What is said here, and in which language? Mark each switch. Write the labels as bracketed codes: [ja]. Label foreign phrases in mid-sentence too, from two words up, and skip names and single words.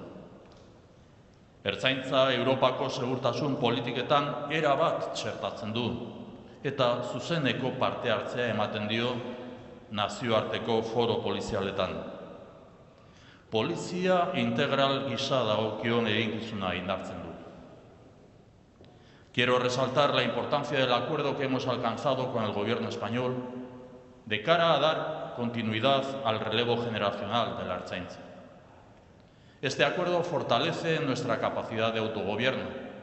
[eu] Ertzaintza Europako segurtasun politiketan erabat txertatzen du eta zuzeneko parte hartzea ematen dio nazioarteko foro polizialetan. Polizia integral gisa dagokion eginkizuna indartzen du. [es] Quiero resaltar la importancia del acuerdo que hemos alcanzado con el Gobierno español de cara a dar continuidad al relevo generacional de la Ertzaintza. Este acuerdo fortalece nuestra capacidad de autogobierno.